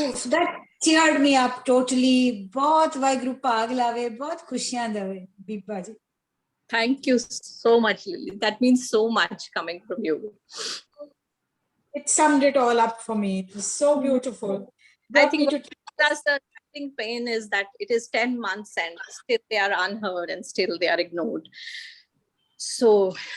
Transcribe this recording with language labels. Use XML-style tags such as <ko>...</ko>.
<en>That cheered me up totally.</en> <pa>ਬਹੁਤ ਵਾਹਿਗੁਰੂ ਭਾਗ ਲਾਵੇ, ਬਹੁਤ ਖੁਸ਼ੀਆਂ ਦੇਵੇ ਬੀਬਾ ਜੀ।</pa> <en>Thank you so much, Lily. That means so much coming from you. It summed it all up for me. It was so beautiful. I think Plus, the writing pain is that it is 10 months and still they are unheard and still they are ignored. So,</en>